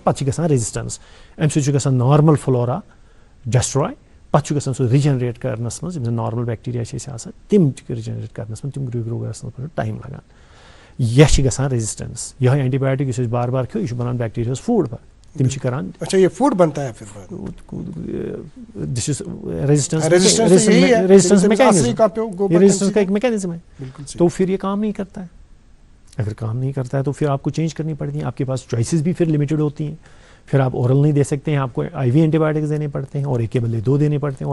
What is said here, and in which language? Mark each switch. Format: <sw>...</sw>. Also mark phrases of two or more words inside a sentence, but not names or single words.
<ks>پتہٕ چھِ گژھان ریزِسٹنس, اَمہِ سۭتۍ چھُ گژھان</ks> <en>normal flora</en> <ks>ڈسٹراے, پتہٕ چھُ گژھان سُہ رِجنریٹ کرنس منٛز, یِم زن</ks> <en>normal bacteria</en> <ks>چھِ اَسہِ آسان تِم چھِ رِجنریٹ کرنس منٛز, تِم گرو گژھنس منٛز ٹایم لگان. یہِ چھِ گژھان ریزِسٹنس. یِہوے اینٹی بایوٹک یُس أسۍ بار بار کھیوٚو, یہِ چھُ بنان بیکٹیریاہس فوڈ. تِم چھِ کران.</ks> <ur>اچھا یہ فوڈ بنتا ہے پھر</ur> <en>this is resistance</en> <ur>کا ایک میکینزم ہے. تو پھر یہ کام نہیں کرتا ہے. اگر کام نہیں کرتا ہے تو پھر آپ کو چینج کرنی پڑتی ہیں. آپ کے پاس چوائسیز بھی پھر لمیٹڈ ہوتی ہیں. پھر آپ اورل نہیں دے سکتے ہیں, آپ کو</ur> <en>IV antibiotics</en> <ur>دینے پڑتے ہیں, اور ایک کے بدلے 2 دینے پڑتے ہیں.</ur>